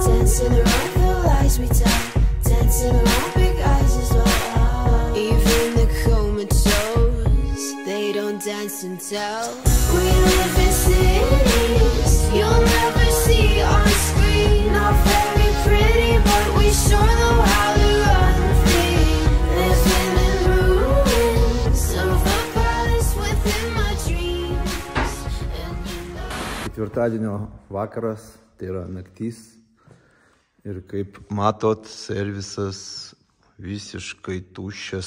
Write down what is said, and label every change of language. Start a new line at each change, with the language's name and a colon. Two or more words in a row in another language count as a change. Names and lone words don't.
English: Dancing around the lies we tell, dancing around big eyes as well. Even the comatose, they don't dance and tell. We live in cities you'll never see on screen. Not very pretty, but we sure know how to run.
Lithuanian: Ketvirtadienio vakaras, tai yra naktis. Ir kaip matot, servisas visiškai tuščias.